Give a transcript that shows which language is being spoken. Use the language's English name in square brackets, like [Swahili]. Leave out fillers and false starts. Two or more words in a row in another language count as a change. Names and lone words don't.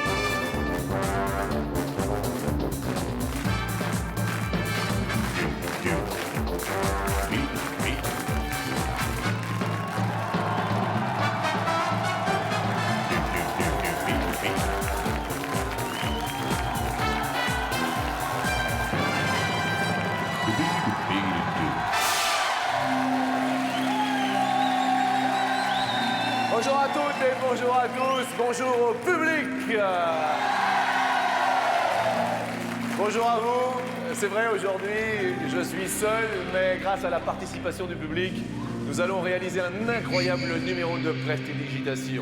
[French] Do, be, be. Do, be, be. Do, be, do, do. Bonjour à toutes et bonjour à tous, bonjour au public. Bonjour à vous. C'est vrai, aujourd'hui, je suis seul, mais grâce à la participation du public, nous allons réaliser un incroyable numéro de prestidigitation.